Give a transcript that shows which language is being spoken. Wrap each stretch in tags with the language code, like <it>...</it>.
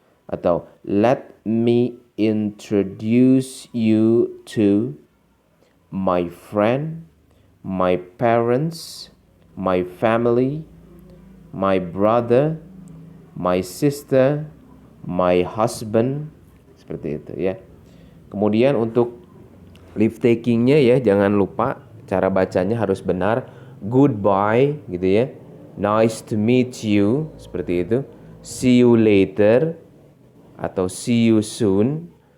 <en>Atau, let me introduce you to my friend, my parents, my family, my brother, my sister, my husband.</en> <id>Seperti itu ya. Kemudian untuk leave takingnya ya, jangan lupa cara bacanya harus benar.</id> <en>Goodbye</en> <id>gitu ya.</id> <en>Nice to meet you,</en> <id>seperti itu.</id> <en>See you later atau see you soon.</en>